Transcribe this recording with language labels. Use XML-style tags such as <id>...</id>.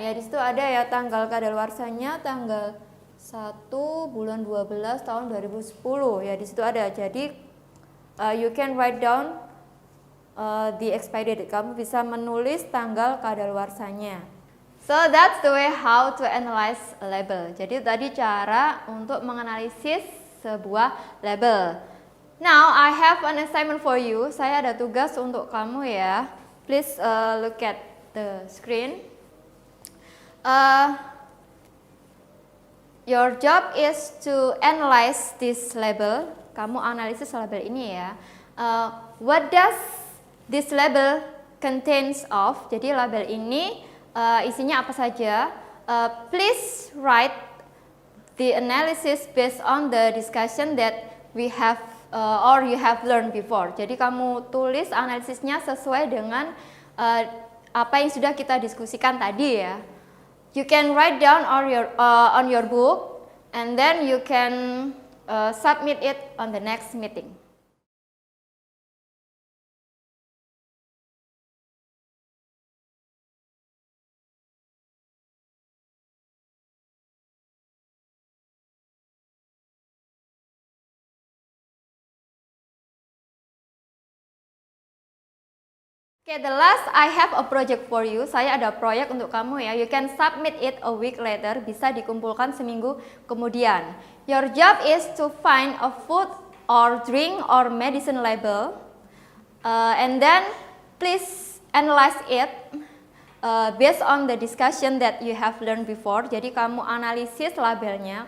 <id>Ya, di situ ada ya tanggal kadaluarsanya tanggal 1 bulan 12 tahun 2010. Ya, di situ ada.</id> <en>Jadi you can write down the expiry date.</en> <id>Kamu bisa menulis tanggal kadaluarsanya.</id> <en>So that's the way how to analyze a label.</en> <id>Jadi tadi cara untuk menganalisis sebuah label.</id> <en>Now I have an assignment for you.</en> <id>Saya ada tugas untuk kamu ya.</id> <en>Please look at the screen. Your job is to analyze this label.</en> <id>Kamu analisis label ini ya.</id> <en>What does this label contains of?</en> <id>Jadi label ini isinya apa saja?</id> <en>Please write the analysis based on the discussion that we have or you have learned before.</en> <id>Jadi kamu tulis analisisnya sesuai dengan apa yang sudah kita diskusikan tadi ya.</id> <en>You can write down on your book and then you can submit it on the next meeting. Okay, the last I have a project for you.</en> <id>Saya ada proyek untuk kamu ya.</id> <en>You can submit it a week later.</en> <id>Bisa dikumpulkan seminggu kemudian.</id> <en>Your job is to find a food or drink or medicine label. And then please analyze it based on the discussion that you have learned before.</en> <id>Jadi kamu analisis labelnya.</id>